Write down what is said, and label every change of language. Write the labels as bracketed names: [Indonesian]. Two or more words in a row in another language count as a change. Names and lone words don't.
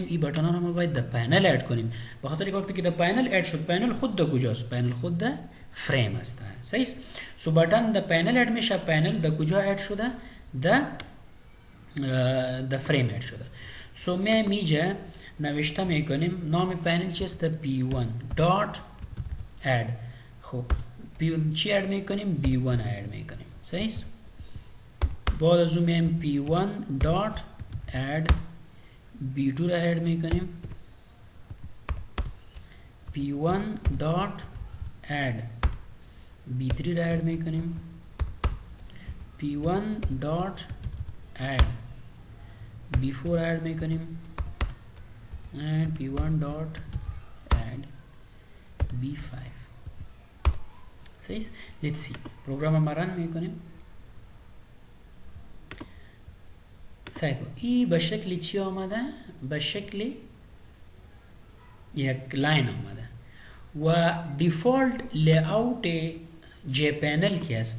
[Persian] این بٹنا رو ما باید در پنل اد کنیم. بخاطر اینکه وقتی که در پنل اد شد پنل خود در کجاست؟ پنل خود در فریم است. صحیح. سو بٹن در پنل اد میشه. پنل در کجا اد شده؟ در فریم اد شده. سو ما میجا نوشته میکنیم نام پنل چیست؟ [English] p1 dot add. [Persian] خب چی اد میکنیم؟ b1 اد میکنیم. صحیح. بعد از اون میایم [English] p1 dot add b2 [Persian] را اد میکنیم. [English] p1 dot add b3 [Persian] را اد میکنیم. [English] p1 dot add b4 [Persian] اد میکنیم [English] and p1 dot add b5. [Persian] صحیح. [English] let's see [Persian] پروگرام ما رن میکنیم. صحیح. این به شکل چی آمده؟ به شکل یک لاین آمده و [English] default layout [Persian] جی پنل کی است؟